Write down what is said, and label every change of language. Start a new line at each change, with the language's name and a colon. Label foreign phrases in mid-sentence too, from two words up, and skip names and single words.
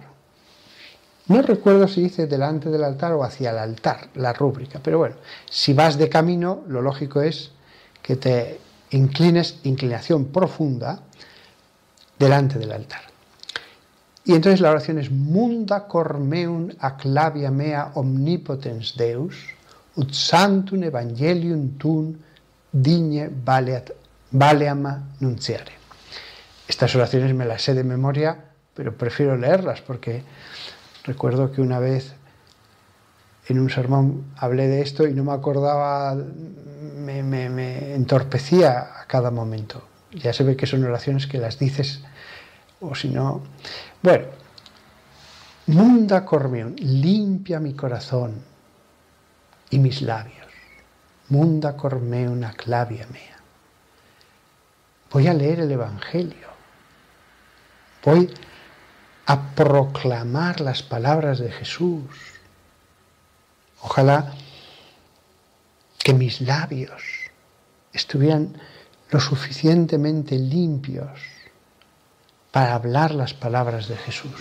Spanish: No recuerdo si dice delante del altar o hacia el altar, la rúbrica, pero bueno, si vas de camino, lo lógico es que te inclinación profunda delante del altar. Y entonces la oración es
Latin: munda cor meum acclavia mea omnipotens Deus, ut santum evangelium tuum digne valeam nunciare.
Spanish: Estas oraciones me las sé de memoria, pero prefiero leerlas porque recuerdo que una vez en un sermón hablé de esto y no me acordaba, me entorpecía a cada momento. Ya se ve que son oraciones que las dices, o si no... Bueno,
Latin: munda cor meum,
Spanish: limpia mi corazón y mis labios.
Latin: Munda cor meum acclavia mea.
Spanish: Voy a leer el Evangelio. Voy a proclamar las palabras de Jesús. Ojalá que mis labios estuvieran lo suficientemente limpios para hablar las palabras de Jesús.